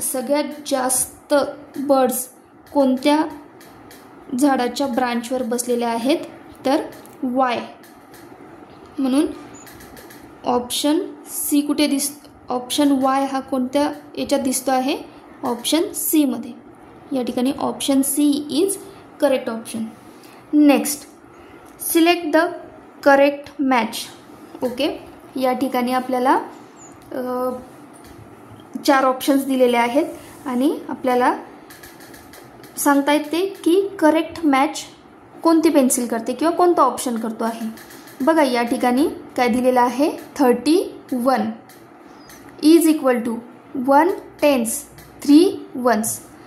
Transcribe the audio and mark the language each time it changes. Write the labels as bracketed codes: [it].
[mr] सगळ्यात जास्त बर्ड्स कोणत्या झाडाच्या ब्रांचवर बसलेले आहेत, तर Y. म्हणून ऑप्शन सी कुठे ऑप्शन Y हा कोणत्या याच्यात दिसतो आहे, ऑप्शन सी मध्ये. या ठिकाणी [en] Option C is correct option. Next, select the correct match. [mr] Okay, या ठिकाणी आपल्याला 4 ऑप्शन्स दिलेले आहेत आणि आपल्याला सांगता येते की करेक्ट मॅच कोणती पेन्सिल करते किंवा कोणता ऑप्शन करतो आहे. बघा, या ठिकाणी काय दिलेलं आहे, [en] 31 is equal to 1 10s 3 1s.